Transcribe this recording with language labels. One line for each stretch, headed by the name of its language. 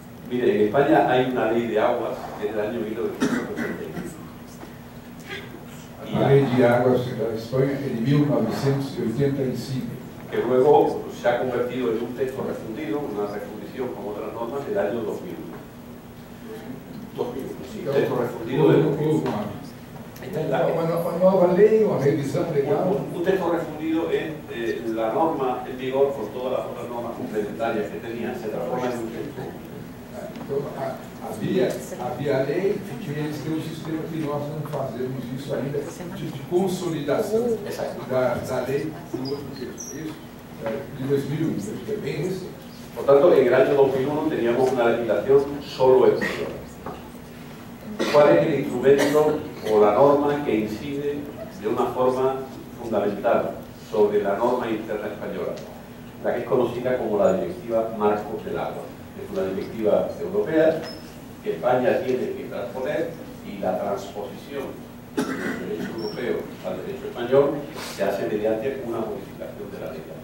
Spanish: Mire, en España hay una ley de aguas desde el año 1981. La ley de aguas de España es de 1985. Que luego se ha convertido en un texto refundido, una refundición con otras normas del año 2001. 2001, sí, texto refundido del 2001.
Portuguese: Uma nova lei, uma revisão legal.
Spanish: Un texto refundido en la norma en vigor con todas las otras normas complementarias que tenía, se transforma en un texto.
Portuguese: Então, havia a lei, e eles têm um sistema que nós não fazemos isso ainda, de consolidação da lei do outro texto. Isso, de 2001, que é bem recente.
Spanish: Por tanto, en el año 2001 teníamos una legislación solo en vigor. ¿Cuál es el instrumento o la norma que incide de una forma fundamental sobre la norma interna española? La que es conocida como la Directiva Marco del Agua. Es una directiva europea que España tiene que transponer y la transposición del derecho europeo al derecho español se hace mediante una modificación de la ley.